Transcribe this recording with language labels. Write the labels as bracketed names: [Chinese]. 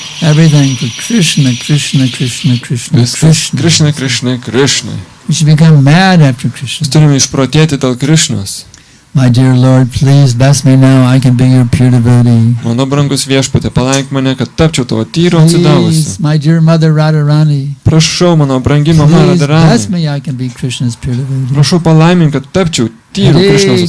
[English] Everything for Krishna, Krishna, Krishna, Krishna, [Lithuanian] Viskas [English] Krishna. [Lithuanian] Krišnai, Krišnai, Krišnai. [English] We should become mad after [Lithuanian] Mes [English] Krishna. [Lithuanian] turime išprotėti dėl Krišnos. [English] My dear Lord, please bless me now. I can be your pure devotee. [Lithuanian] Mano brangus viešpatė, palaik mane, kad tapčiau tavo tyro atsidavusiu. [English] Please, my dear mother Radharani, [Lithuanian] Prašau, mano brangi mama [English] please bless me. I can be Krishna's pure devotee. [Lithuanian] Prašau palaimink, kad tapčiau tyro Krišnos